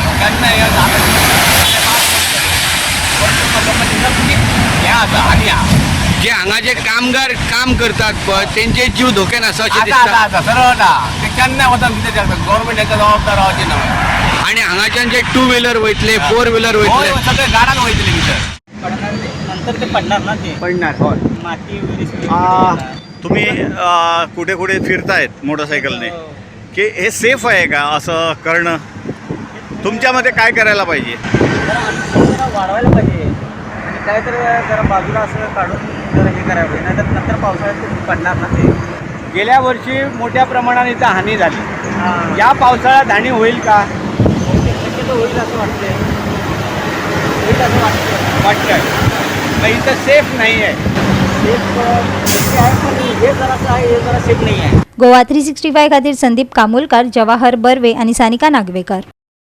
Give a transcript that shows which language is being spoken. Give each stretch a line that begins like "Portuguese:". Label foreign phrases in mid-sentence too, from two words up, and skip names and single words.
Konkani: केन्नाय हे आसा आनी जे हांगाचे कामगार काम करतात पळय तेंचे जीव धोक्यान आसा अशें दिसता। आतां सरळ ना, ते केन्नाय वचून कितें गव्हर्मेंट हेका जबाबदार रावची ना। आणि हांगाच्यान जे 2 व्हिलर वयतले 4 व्हिलर वयतले सगळे गाडान वयतले भितर।
Marathi: नंतर ते पडणार ना, ते पडणार होय। माती वगैरे तुम्ही कुठे कुठे फिरतायत मोटरसायकलने की हे सेफ आहे का असं करणं तुमच्या मते काय करायला पाहिजे? जरा वाढवायला पाहिजे आणि काहीतरी जरा बाजूला असं काढून जरा हे करायला पाहिजे, नाहीतर नंतर पावसाळ्यात पडणार ना ते। गेल्या वर्षी मोठ्या प्रमाणात इथं हानी झाली, या पावसाळ्यात हानी होईल का? शक्यतो होईल असं वाटतंय, होईल असं वाटतंय मग इथं सेफ नाही आहे। सेफ आहे पण हे जरासं आहे, हे जरा सेफ नाही आहे।
Konkani: गोवा 365 खातीर संदीप कामुलकार, जवाहर बर्वे आणि सानिका नागवेकर।